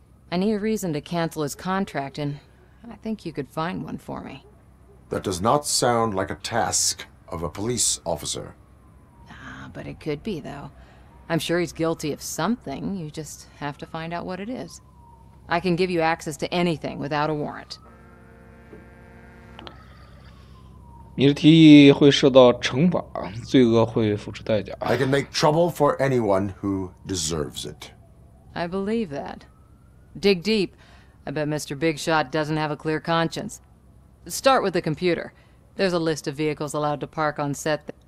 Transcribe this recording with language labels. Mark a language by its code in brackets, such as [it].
[en] I need a reason to cancel his contract, and I think you could find one for me. That does not sound like a task of a police officer. Ah, but it could be, though. I'm sure he's guilty of something. You just have to find out what it is. I can give you access to anything without a warrant. [zh] 你的提议会受到惩罚，罪恶会付出代价。 [en] I can make trouble for anyone who deserves it. I believe that. Dig deep. I bet Mr. Big Shot doesn't have a clear conscience. Start with the computer. There's a list of vehicles allowed to park on set.